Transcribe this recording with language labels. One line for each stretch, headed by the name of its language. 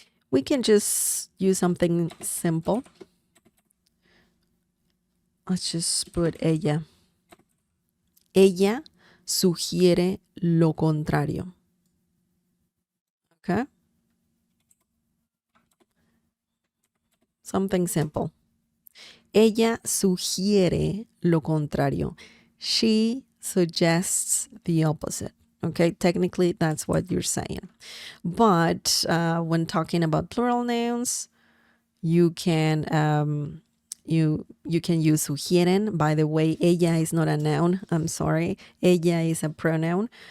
English: We can just use something simple. Let's just put ella.
Spanish: Ella sugiere lo contrario. Okay?
English: Something simple.
Spanish: Ella sugiere lo contrario.
English: She suggests the opposite. Okay, technically that's what you're saying. But when talking about plural nouns, you can you can use sugieren. By the way, ella is not a noun. I'm sorry. Ella is a pronoun.